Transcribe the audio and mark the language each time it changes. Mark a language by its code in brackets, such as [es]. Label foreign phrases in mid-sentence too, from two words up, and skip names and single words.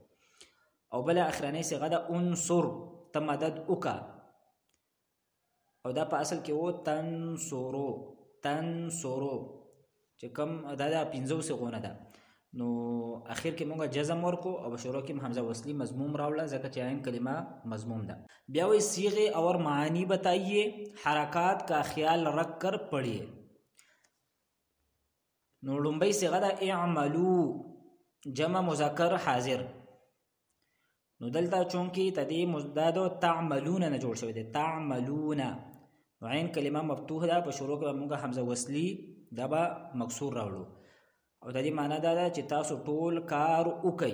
[ps] او بل اخرنۍ صيغه ده انصر، ته مدد وکا او دا په اصل کې وو تنصرو چې کوم دا د 15 صيغونه ده نو اخر کې مونږه جزم ورکو او شروع کې حمزه وصلی مضموم راوړه ځکه چې عین کلمه مضموم ده. [ur] بیا وی صيغه اور معانی بتائیے حرکات کا خیال رکھ کر پڑھیے. [ps] نو لومبۍ صيغه ده [ar] اعملو جمع مذکر حاضر. [ps] نو دلته چونکی تدی مزداد تعملون نه جوړ شوی دی تعملون نو عین کلمه مفتوح ده په شروع کې مونږه حمزه وصلی دا به مکسور راوړو او د دې معنی دا ده چې تاسو ټول کار وکئ.